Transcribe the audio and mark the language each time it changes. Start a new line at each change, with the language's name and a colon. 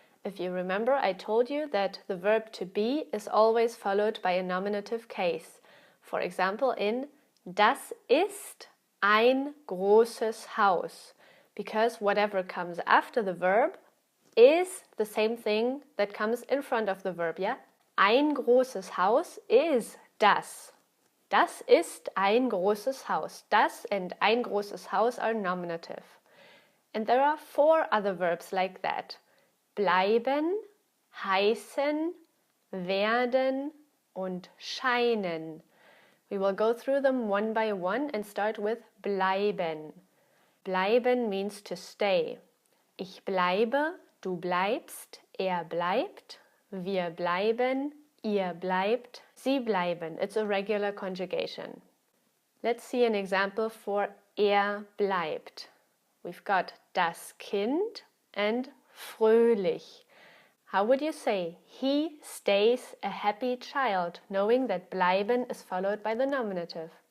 English: If you remember, I told you that the verb to be is always followed by a nominative case. For example, in
German: Das ist ein großes Haus.
English: Because whatever comes after the verb is the same thing that comes in front of the verb, yeah?
German: Ein großes Haus is das. Das ist ein großes Haus. Das and ein großes Haus
English: are nominative. And there are 4 other verbs like that.
German: Bleiben, heißen, werden und scheinen.
English: We will go through them one by one and start with bleiben. Bleiben means to stay.
German: Ich bleibe, du bleibst, er bleibt, wir bleiben, ihr bleibt, sie bleiben.
English: It's a regular conjugation. Let's see an example for er bleibt. We've got das Kind and fröhlich. How would you say he stays a happy child, knowing that bleiben is followed by the nominative?